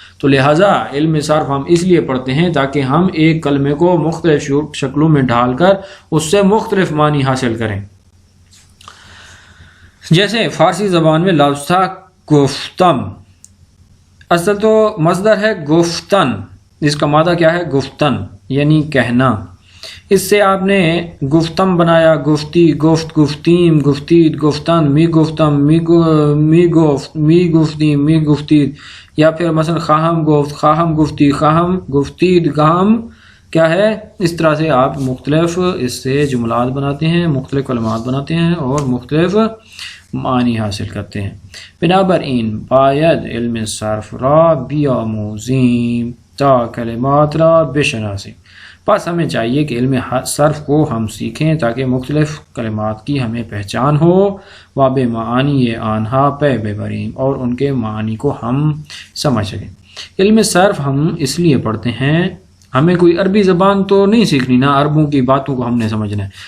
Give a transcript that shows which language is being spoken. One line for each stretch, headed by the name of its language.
Urdu: تو لہٰذا علم صرف ہم اس لیے پڑھتے ہیں تاکہ ہم ایک کلمے کو مختلف شکلوں میں ڈھال کر اس سے مختلف معنی حاصل کریں. جیسے فارسی زبان میں لفظ تھا گفتم، اصل تو مصدر ہے گفتن، اس کا مادہ کیا ہے؟ گفتن یعنی کہنا. اس سے آپ نے گفتم بنایا، گفتی، گفت، گفتیم، گفتید، گفتن، می گفتم، می گفت، می گفتیم، می گفتید، یا پھر مثلا خواہم گفت، خواہم گفتی، خواہم گفتید، خواہم کیا ہے. اس طرح سے آپ مختلف اس سے جملات بناتے ہیں، مختلف کلمات بناتے ہیں اور مختلف معنی حاصل کرتے ہیں.
Persian: بنابراین باید علم صرف را بیاموزیم تا کلمات را بشناسیم.
Urdu: بس ہمیں چاہیے کہ علم صرف کو ہم سیکھیں تاکہ مختلف کلمات کی ہمیں پہچان ہو.
Persian: و بمعانی آنہا پے ببریم،
Urdu: اور ان کے معانی کو ہم سمجھ سکیں. علم صرف ہم اس لیے پڑھتے ہیں، ہمیں کوئی عربی زبان تو نہیں سیکھنی، نہ عربوں کی باتوں کو ہم نے سمجھنا ہے.